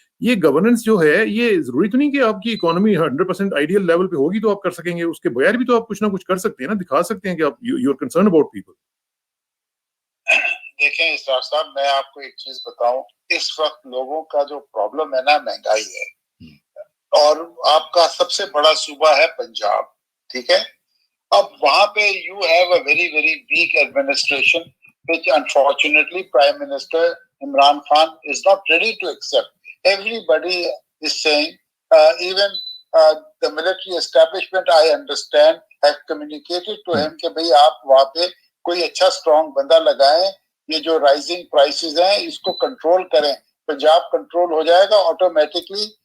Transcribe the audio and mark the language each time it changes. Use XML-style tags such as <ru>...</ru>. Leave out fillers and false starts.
<ur>یہ گورننس جو ہے یہ ضروری تو نہیں کہ آپ کی اکانومی 100% آئیڈیل لیول پہ ہوگی تو آپ کر سکیں گے, اس کے بغیر بھی تو آپ کچھ نہ کچھ کر سکتے ہیں نا, دکھا سکتے ہیں کہ آپ</ur> <en>You are concern about people.</en> <ur>دیکھیں اسرار صاحب, میں آپ کو ایک چیز بتاؤں, اس وقت لوگوں کا جو پرابلم ہے نا مہنگائی ہے, اور آپ کا سب سے بڑا صوبہ ہے پنجاب, ٹھیک ہے. اب وہاں پہ</ur> <en>You have a very very weak administration which unfortunately Prime Minister Imran Khan is not ready to accept. Everybody is saying, even the military establishment, I understand, have communicated to him</en> <ur>کہ بھئی آپ وہاں پہ کوئی اچھا strong بندہ لگائیں, یہ جو رائزنگ پرائسز ہیں اس کو کنٹرول کریں, پنجاب کنٹرول ہو جائے گا آٹومیٹکلی.</ur>